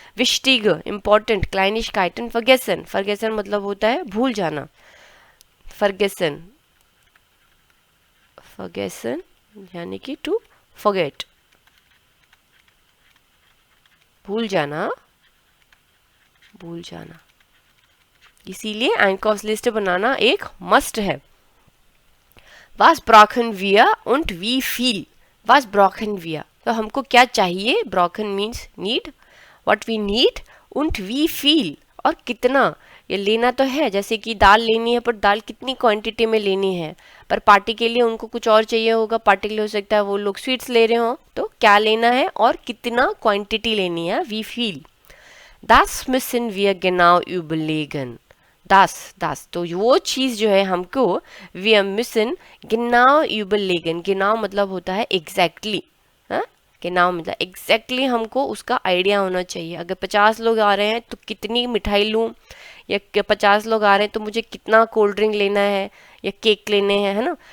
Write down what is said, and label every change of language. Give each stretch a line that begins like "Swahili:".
Hindi: विस्टिग important, क्लाइनिशकाइटन Ferguson, Ferguson मतलब होता है भूल जाना, फर्गेसन फर्गेसन यानी कि टू फॉरगेट, भूल जाना, भूल जाना। इसीलिए एंकॉस लिस्ट बनाना एक मस्ट है।
German: Was brauchen wir und wie viel? Was brauchen wir?
Hindi: तो हमको क्या चाहिए, brauchen means need,
English: what we need
German: und wie viel,
Hindi: और कितना, ये लेना तो है, जैसे कि दाल लेनी है पर दाल कितनी क्वांटिटी में लेनी है, पर पार्टी के लिए उनको कुछ और चाहिए होगा, पार्टी के लिए हो सकता है वो लोग स्वीट्स ले रहे हो, तो क्या लेना है और कितना क्वांटिटी लेनी है, we feel.
German: Das müssen wir genau überlegen.
Hindi: Das तो वो चीज़ जो है हमको
German: wir müssen genau überlegen,
Hindi: genau मतलब होता है एग्जैक्टली, हाँ, genau मतलब एग्जैक्टली हमको उसका आइडिया होना चाहिए। अगर 50 लोग आ रहे हैं तो कितनी मिठाई लूँ, या 50 लोग आ रहे हैं तो मुझे कितना कोल्ड ड्रिंक लेना है या केक लेने हैं, है ना।